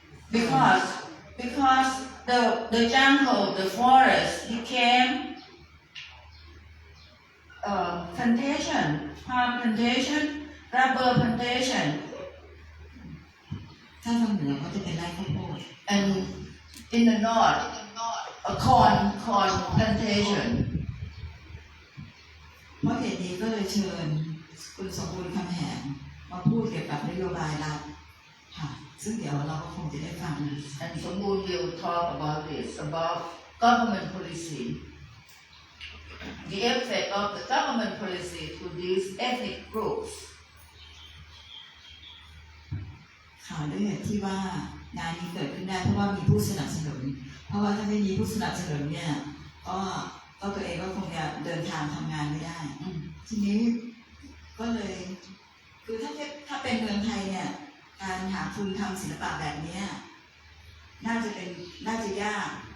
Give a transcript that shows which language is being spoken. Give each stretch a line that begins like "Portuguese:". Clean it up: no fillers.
English: Because the jungle, the forest became plantation, palm plantation, rubber plantation,
Thai: ถ้าทางเหนือก็จะเป็นไร่ข้าวโพด
English: and in the north, a corn plantation.
Thai: เพราะเหตุนี้ก็เลยเชิญคุณสมบูรณ์คำแหงมาพูดเกี่ยวกับนโยบายรัฐค่ะซึ่งเดี๋ยวเราก็คงจะได้ฟัง
English: And Sombul will talk about this, about government policy, the effect of the government policy to these ethnic groups.
Thai: ข่าวด้วยเหตุที่ว่างานนี้เกิดขึ้นได้เพราะว่ามีผู้สนับสนุนเพราะว่าถ้าไม่มีผู้สนับสนุนเนี่ยก็ตัวเองก็คงจะเดินทางทำงานไม่ได้ทีนี้ก็เลยคือถ้าเป็นเมืองไทยเนี่ยการหาทุนทำศิลปะแบบนี้น่าจะยาก